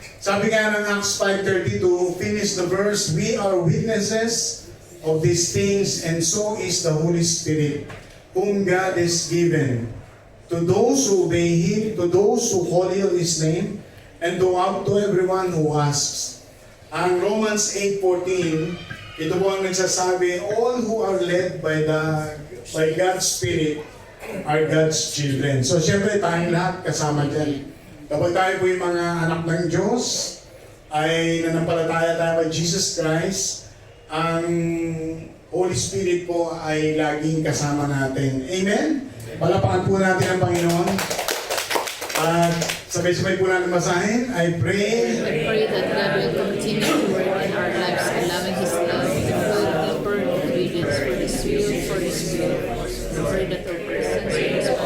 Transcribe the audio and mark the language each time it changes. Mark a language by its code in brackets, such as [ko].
[tl] Sabi nga ng [en] Acts 5:32, finish the verse, we are witnesses of these things, and so is the Holy Spirit, whom God has given to those who obey Him, to those who call on His name, and to everyone who asks. [tl] Ang [en] Romans 8:14, [tl] ito po ang nagsasabi, [en] all who are led by God's Spirit are God's children. [tl] So siyempre tayong lahat kasama dyan. Kapag tayo po yung mga anak ng Diyos, ay nanampalataya tayo kay Jesus Christ, ang Holy Spirit po ay laging kasama natin. Amen? Palapakan po natin ang Panginoon. At sabay-sabay po natin basahin. [en] I pray that God will continue to work in our lives, allowing His love to build deeper obedience for His will, the word that our presence is